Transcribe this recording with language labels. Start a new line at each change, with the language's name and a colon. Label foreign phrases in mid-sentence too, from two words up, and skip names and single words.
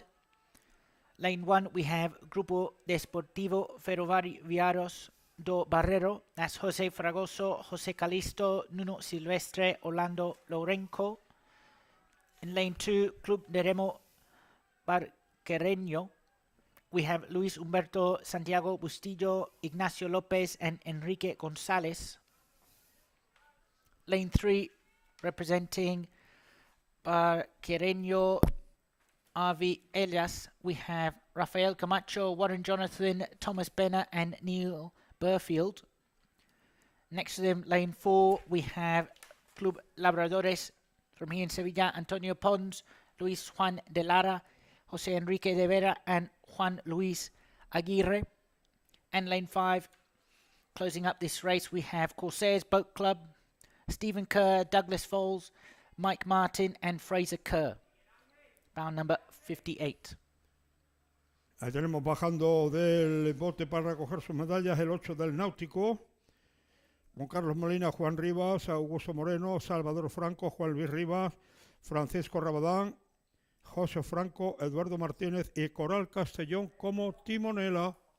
English: Lane 1, we have Grupo Deportivo Ferroviarios do Barreiro. That's José Fragoso, José Calisto, Nuno Silvestre, Orlando Lourenco. In lane 2, Club de Remo Barquereño, we have Luis Humberto, Santiago Bustillo, Ignacio López, and Enrique González. Lane 3, representing Barquereño RV Elias, we have Rafael Camacho, Warren Jonathan, Thomas Benner, and Neil Burfield. Next to them, lane 4, we have Club Labradores from here in Sevilla, Antonio Pons, Luis Juan de Lara, José Enrique de Vera, and Juan Luis Aguirre. And lane 5, closing up this race, we have Corsairs Boat Club, Stephen Kerr, Douglas Foles, Mike Martin, and Fraser Kerr. Bound number 58.
Spanish: Ahí tenemos bajando del bote para recoger sus medallas el 8 del Náutico, con Carlos Molina, Juan Rivas, Augusto Moreno, Salvador Franco, Juan Luis Rivas, Francisco Rabadán, José Franco, Eduardo Martínez y Coral Castellón como timonela.